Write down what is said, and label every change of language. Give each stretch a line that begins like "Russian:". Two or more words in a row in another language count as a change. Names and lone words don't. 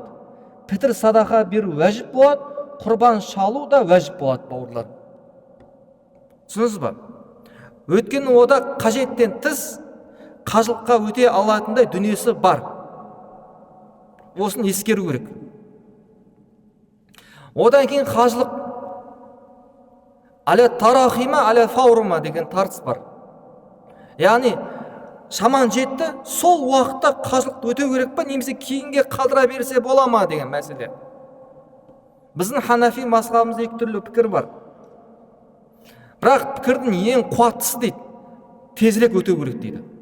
Kazakh: Пітір садақа беру уәжіп болады, құрбан шалу да уәжіп болады, бауырлар. Түсінесіз ба? Өйткені ода қажеттен тыс қажылыққа өте алатындай дүниесі бар. Осын ескеру керек. Одан кейін қажылық
Arabic: على التراخي على الفور
Kazakh: деген тартыс бар. Яғни шаман жетті, сол уақытта қажылықты өтеу керек па, немесе кейінге қалдыра берсе бола ма деген мәселе. Біздің ханафи мазхабымызда екі түрлі пікір бар. Бірақ пікірдің ең қуаттысы дейді, тезірек өтеу керек дейді.